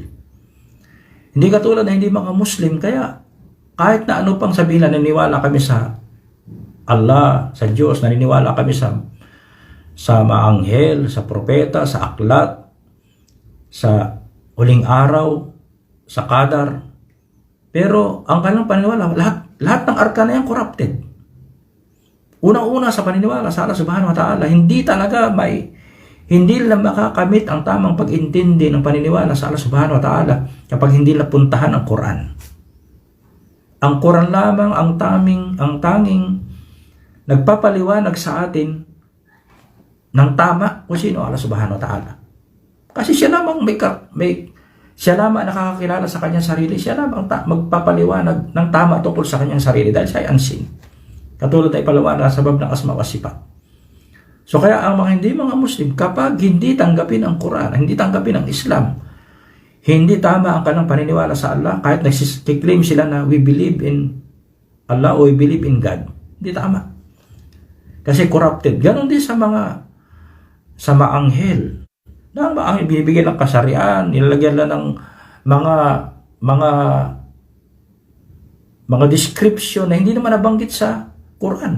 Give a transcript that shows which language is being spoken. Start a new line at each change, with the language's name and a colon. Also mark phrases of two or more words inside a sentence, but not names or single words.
Filipino: Hindi katulad na hindi mga Muslim, kaya kahit na ano pang sabihin, naniniwala kami sa Allah, sa Diyos, naniniwala kami sa mga anghel, sa propeta, sa aklat, sa huling araw, sa qadar. Pero ang kanilang paniniwala, lahat ng arkana yan corrupted. Unang-una sa paniniwala sa Allah
Arabic: سبحانه وتعالى,
Filipino: hindi lang makakamit ang tamang pag-intindi ng paniniwala sa Allah
Arabic: سبحانه وتعالى
Filipino: kapag hindi napuntahan ang Quran. Ang Quran lamang ang tanging nagpapaliwanag sa atin ng tama kung sino Allah
Arabic: سبحانه وتعالى.
Filipino: Kasi siya lamang siya lamang nakakakilala sa kanyang sarili, siya lamang magpapaliwanag ng tama tungkol sa kanyang sarili dahil siya ay unseen. Katulad ay paliwanag sa bab ng
Arabic: الأسماء والصفات.
Filipino: So kaya ang mga Muslim, kapag hindi tanggapin ang Quran, hindi tanggapin ang Islam, hindi tama ang kanilang paniniwala sa Allah, kahit nagsiklaim sila na
English: we believe in Allah
Filipino: o
English: we believe in God,
Filipino: hindi tama. Kasi corrupted. Ganon din sa mga anghel. Na ang anghel binibigyan ng kasarian, nilalagyan lang ng mga description na hindi naman nabanggit sa Quran.